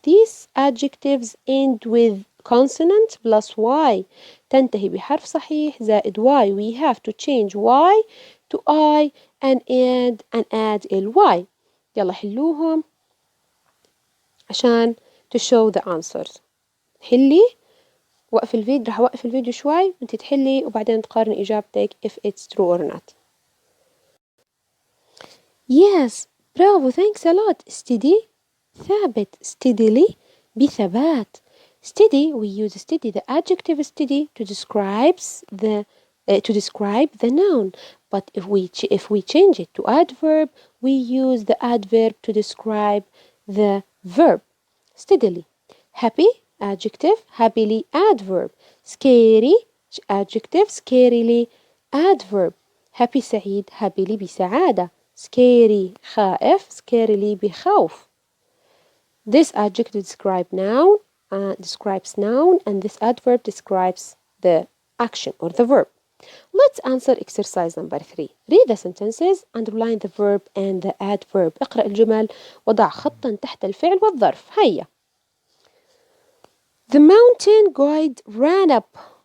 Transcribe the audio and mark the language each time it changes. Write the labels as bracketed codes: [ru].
[en] These adjectives end with consonant plus y. [ar] تنتهي بحرف صحيح زائد y. [en] We have to change y to I and add ly. [ar] يلا حلوهم عشان [en] to show the answers. [ar] حلي وقف الفيديو. راح أوقف الفيديو شوي وانت تحلي وبعدين تقارني إجابتك [en] if it's true or not. Yes, bravo, thanks a lot. Steady. [ar] ثابت. [en] steadily بثبات. steady, we use steady, the adjective steady to describe the noun. But if we change it to adverb, we use the adverb to describe the verb. steadily. happy, adjective, happily, adverb. scary, adjective, scarily, adverb. happy سعيد, happily بسعادة. scary خائف, scarily بخوف. This adjective describes noun, and this adverb describes the action or the verb. Let's answer exercise number 3. Read the sentences, underline the verb and the adverb. [ar] اقرأ الجمل وضع خطا تحت الفعل والظرف. هيا. [en] The mountain guide ran up.